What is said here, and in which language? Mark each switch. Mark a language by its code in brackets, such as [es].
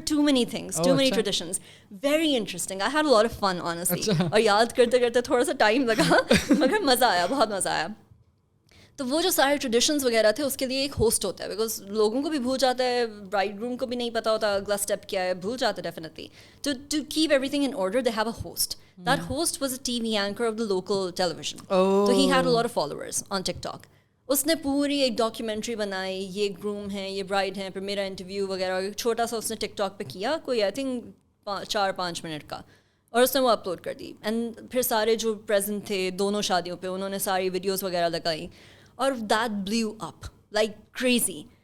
[en] There are too many things, too many traditions. Very interesting. I had a lot of fun honestly, [ur] اور یاد کرتے کرتے تھوڑا سا ٹائم لگا مگر مزہ آیا, [en] بہت مزہ آیا. [ur] تو وہ جو سارے ٹریڈیشنز وغیرہ تھے اس کے لیے ایک ہوسٹ ہوتا ہے, بیکاز لوگوں کو بھی بھول جاتا ہے, برائڈ گروم کو بھی نہیں پتا ہوتا اگلا اسٹیپ کیا ہے, بھول جاتا ہے definitely. [en] To keep every thing in order they have a host. That host was A T V anchor of the local television. [ur] تو [en] ہی had a lot of followers on TikTok. [ur] اس نے پوری ایک documentary بنائی, یہ groom ہیں, یہ Braid ہیں, پھر میرا انٹرویو وغیرہ چھوٹا سا اس نے ٹک ٹاک پہ کیا, کوئی آئی تھنک 4-5 منٹ کا, اور اس نے وہ اپلوڈ کر دی. اینڈ پھر سارے جو پریزنٹ تھے دونوں شادیوں پہ انہوں نے ساری ویڈیوز وغیرہ لگائیں, اور [en] That blew up like crazy.